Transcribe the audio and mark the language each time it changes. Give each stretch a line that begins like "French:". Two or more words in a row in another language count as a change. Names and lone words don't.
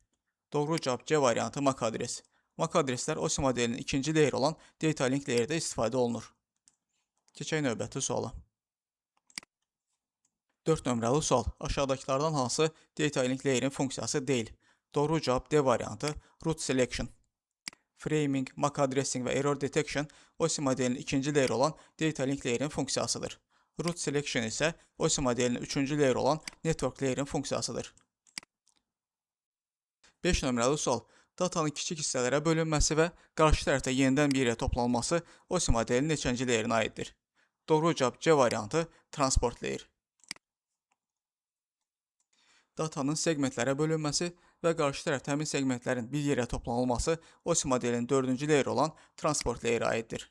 Azerbaijani: Doğru cavab C variantı MAC adres. MAC adreslər OSI modelinin 2-ci layer olan
English: data link layer'də
Azerbaijani: istifadə olunur. Keçək növbəti suala. 4 nömrəli sual. Aşağıdakılardan hansı
English: data link layer'in
Azerbaijani: funksiyası deyil? Doğru cavab D variantı
English: root selection. Framing, MAC addressing
Azerbaijani: və
English: error detection
Azerbaijani: OSI modelinin 2-ci layer olan
English: data link layer'in
Azerbaijani: funksiyasıdır.
English: Root selection
Azerbaijani: isə OSI modelinin 3-cü layer olan
English: network layer'in
Azerbaijani: funksiyasıdır. 5 nömrəli sual. Datanın kiçik hissələrə bölünməsi və qarşı tərəfdə yenidən bir yerə toplanması OSI modelinin neçənci layerinə aiddir? Doğru cavab C variantı
English: transport layer.
Azerbaijani: Datanın segmentlərə bölünməsi və qarşı tərəfdə həmin segmentlərin bir yerə toplanılması OSI modelinin 4-cü layer olan
English: transport layerə
Azerbaijani: aiddir.